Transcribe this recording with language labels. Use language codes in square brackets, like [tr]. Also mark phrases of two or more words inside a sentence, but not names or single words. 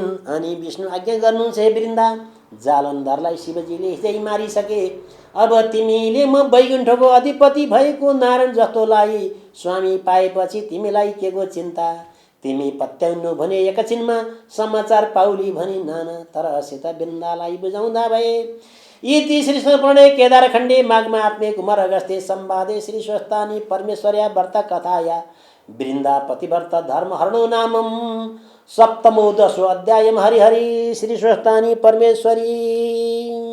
[ne] अनि विष्णु आज्ञा गर्नुहुन्छ, हे वृन्दा, जालन्धरलाई शिवजीले हिजै मारिसके। अब तिमीले म वैकुण्ठको अधिपति भएको नारायण जस्तोलाई स्वामी पाएपछि तिमीलाई के को चिन्ता? तिमी पत्याउनु भने एकछिनमा समाचार पाउली भनी नाना तरहसित वृन्दालाई बुझाउँदा भए। [sa] इति श्री प्रणय केदारखण्डे माघमा आत्मे कुमार अगस्त्य संवादे श्री स्वस्थानी परमेश्वर्या व्रत कथाया वृन्दा पतिव्रत धर्म हरणो नामम सप्तमो 10 अध्यायम। हरि हरि श्री स्वस्थानी परमेश्वरी।